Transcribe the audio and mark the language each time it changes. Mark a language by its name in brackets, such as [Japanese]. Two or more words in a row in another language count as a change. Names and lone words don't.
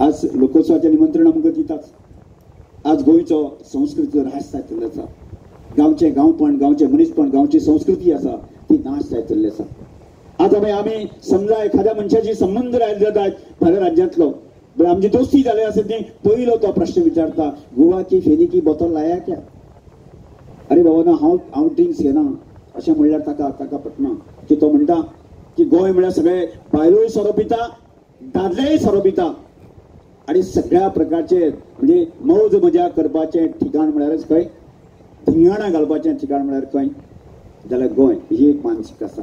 [Konkani] आज लोकोत्सवाचें निमंत्रण आमकां दितात. आज गोंयचो संस्कृतीचो ऱ्हास जायत चल्ले आसा. गांवचें गांवपण, गांवचें मनीसपण, गांवची संस्कृती आसा ती नाश जायत चल्ली आसा. आज आमी समजा एखाद्या मनशाची संबंध रायले जातात भायर राज्यांतलो, आमची दोस्ती जाली आसा ती पयलो तो प्रश्न विचारता [Hindi] गोवा की फेनी की बोतल लाया क्या? [Konkani] अरे बाबा ना हांव ड्रिंक्स घेना अशें म्हणल्यार ताका पटना. की तो म्हणटा की गोंय म्हळ्यार सगळे बायलोय सोरो पिता, दादलेय सोरो पिता आणि सगळ्या प्रकारचे म्हणजे मौज मजा करपाचें ठिकाण म्हळ्यारच खंय, धिंगाणा घालपाचें ठिकाण म्हळ्यार खंय जाल्यार गोंय ही एक मानसीक आसा.